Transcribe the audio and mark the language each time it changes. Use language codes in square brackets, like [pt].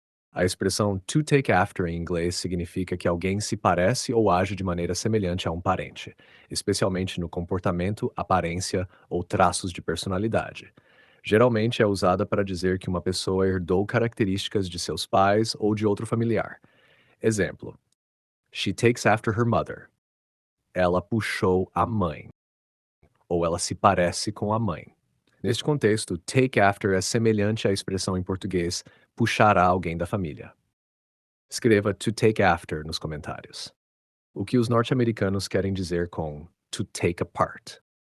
[pt] A expressão to take after em inglês significa que alguém se parece ou age de maneira semelhante a um parente, especialmente no comportamento, aparência ou traços de personalidade. Geralmente é usada para dizer que uma pessoa herdou características de seus pais ou de outro familiar. [en] Exemplo: She takes after her mother. [pt] Ela puxou a mãe. Ou ela se parece com a mãe. Neste contexto, take after é semelhante à expressão em português puxar a alguém da família. Escreva to take after nos comentários. O que os norte-americanos querem dizer com to take apart?